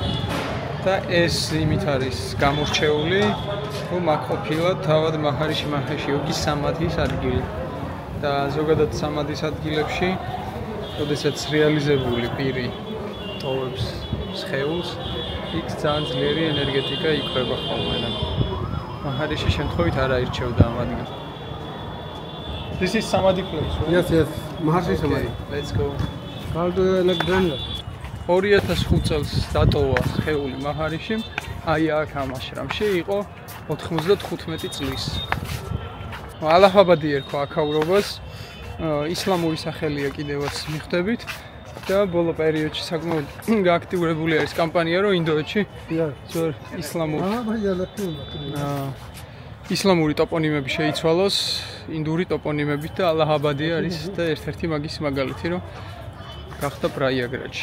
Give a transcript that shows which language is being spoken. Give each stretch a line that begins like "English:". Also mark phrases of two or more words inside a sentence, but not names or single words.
Georgian: და ეს იმით არის გამორჩეული, რომ აქ ყოფილა თავად მაჰარიში მაჰეშიოგის სამადის ადგილი. და ზოგადად სამადის ადგილებში, როდესაც რეალიზებული პირი ტოვებს სხეულს, იქ ძალიან ძლიერი ენერგეტიკა იქმნება ხოლმე. მაჰარიში შემთხვევით არ აირჩევდა ამ ადგილს.
English: This is Samadhi place, right? Yes. Maharshi Samadhi. Let's go. Called Alexander.
Georgian: 2005 წელს დატოვა სხეული მაჰარიში. აი აქ ამ აშრამში იყო 95 წლის. ალაჰაბადი ერქვა აქაურობას. ისლამური სახელია კიდევაც მიხვდებით და ბოლო პერიოდში საკმაოდ გააქტიურებული არის კამპანია, რომ ინდოეთში ისლამური ტოპონიმები შეიცვალოს ინდური ტოპონიმებით და ალაჰაბადი არის და ერთ-ერთი მაგის მაგალითი, რომ გახდა პრაიაგრადში.